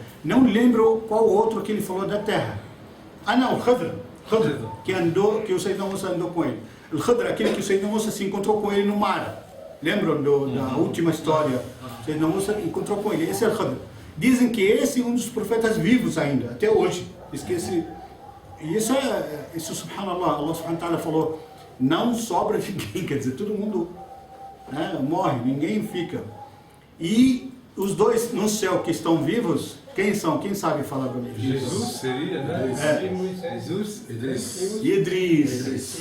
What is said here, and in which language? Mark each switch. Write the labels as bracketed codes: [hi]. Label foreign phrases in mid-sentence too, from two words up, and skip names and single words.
[pt] Não lembro qual outro que ele falou da terra. Não, o Khidr, que o Sayyidina Musa andou com ele. O Khidr, aquele que o Sayyidina Musa se encontrou com ele no mar. Lembram da última história? O Sayyidina Musa encontrou com ele. Esse é o Khidr. Dizem que esse é um dos profetas vivos ainda, até hoje. Esqueci. E isso subhanallah, [ar] الله سبحانه وتعالى [pt] falou, não sobra ninguém, quer dizer, todo mundo morre, ninguém fica. E os 2 no céu que estão vivos, quem são? Quem sabe falar para mim? Jesus seria, né? Jesus, Idris. E Idris.